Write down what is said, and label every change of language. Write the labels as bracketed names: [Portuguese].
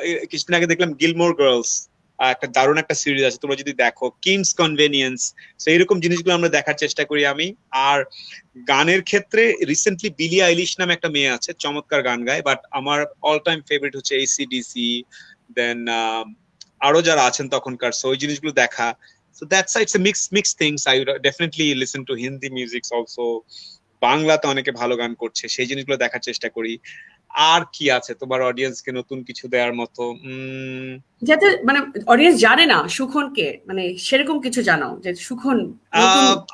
[Bangla] কিছুদিন আগে দেখলাম গিলমোর গার্লস, একটা দারুণ একটা সিরিজ আছে, তোমরা যদি দেখো, কিংস কনভেনিয়েন্স। তো এইরকম জিনিসগুলো আমরা দেখার চেষ্টা করি আমি। আর গানের ক্ষেত্রে রিসেন্টলি বিলি আইলিশ নামে একটা মেয়ে আছে, চমৎকার গান গায়, বাট আমার অল টাইম ফেভারিট হচ্ছে AC/DC, দেন আরো যারা আছেন তখনকার। সো ওই জিনিসগুলো দেখা। [English] So that's it's a mixed things. I would definitely listen to Hindi music also. [Bangla] বাংলাতে অনেকে ভালো গান করছে, সেই জিনিসগুলো দেখার চেষ্টা করি। আর কি আছে তোমার অডিয়েন্সকে নতুন কিছু দেওয়ার মতো? যাতে মানে অডিয়েন্স জানে না সুখনকে, মানে সেরকম কিছু জানাও যে সুখন নতুন।